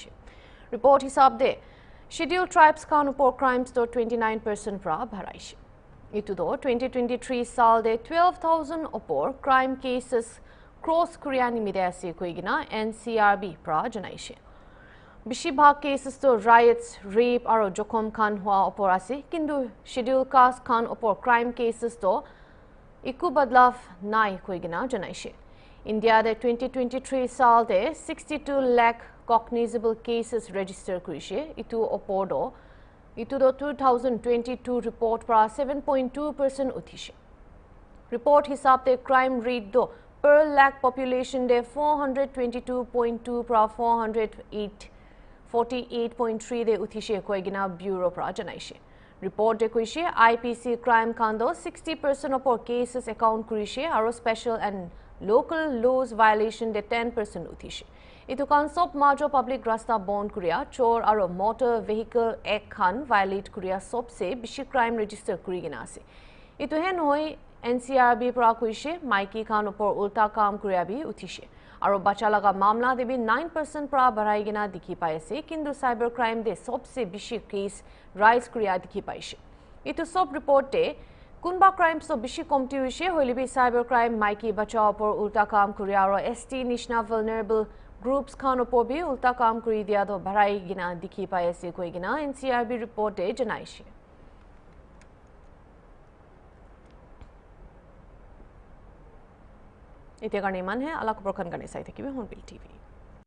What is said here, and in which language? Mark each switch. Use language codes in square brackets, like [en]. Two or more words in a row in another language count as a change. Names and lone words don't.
[nag] Report hisab de [en] scheduled tribes [nag] khan upor crimes to 29% pra bharaishe. Itu do 2023 saal de 12,000 upor [en] crime cases [nag] cross Korea nimide ase koigina NCRB pra janaishe. Bishi bhag cases to riots, rape aro jokhom khan hua upor ase kindu [en] scheduled caste [nag] khan upor [en] crime cases [nag] to Iku badlav nai koigina janaishe. India de 2023 saal de 62 lakh [en] cognizable cases [nag] register kuishe. Itu opodo. Itu do 2022 report pra 7.2% uthishe. Report hisab de [en] crime rate [nag] do [en] per lakh population [nag] de 422.2 pra 48.3 de uthishe koigina bureau pra janaishe. Report de kuishe [en] IPC crime [nag] kando 60% [en] of cases account [nag] kurishe aro [en] special and local laws violation [nag] de 10% uthishe. Itu kan sop majo public rasta bond kuria chor aro [en] motor vehicle act [nag] khan violate kuria sop se bishi crime register kuri gina ase. Itu hen hoi NCRB পৰা কৈছে মাইকী খান ওপৰ উল্টা কাম কৰিয়া বি উঠিছে আৰু বাচ্চা লগা মামলা দেবি 9% পৰা বঢ়াই গিনা দেখি পাই আছে কিন্তু [en] cyber crime [nag] দে সবচে বেছি কেছ ৰাইজ কৰিয়া দেখি পাইছে ইটো সব ৰিপৰ্টে কোনবা ক্ৰাইম সব বেছি কমতি হৈছে হলিবি [en] cyber crime [nag] মাইকী বাচ্চা ওপৰ উল্টা কাম কৰিয়া আৰু ST নিচিনা [en] vulnerable groups [nag] খান ওপৰ বি উল্টা কাম কৰি দিয়া তো বঢ়াই গিনা দেখি পাই আছে কৈ গিনা NCRB ৰিপৰ্টে জনাইছে এতিয়া কাৰণে ইমান হে আলাক প্ৰখন কাৰণে চাই থাকিবি হৰ্ণবিল টিভি